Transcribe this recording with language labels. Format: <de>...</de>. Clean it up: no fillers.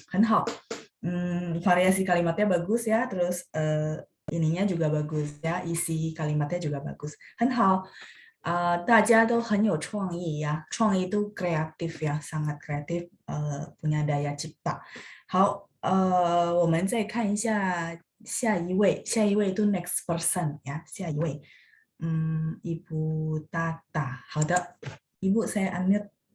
<zh>很好.</zh> <id>Variasi kalimatnya bagus ya, terus ininya juga bagus ya, isi kalimatnya juga bagus.</id> <zh>很好. 大家都很有创意呀，创意都</zh> <id>kreatif ya, sangat kreatif, punya daya cipta.</id> <zh>好，我们再看一下下一位itu</zh> <en>next person</en> <zh>ya, 下一位.</zh> <id>Ibu Tata.</id> <zh>好的，</zh> <id>Ibu saya unmute.</id>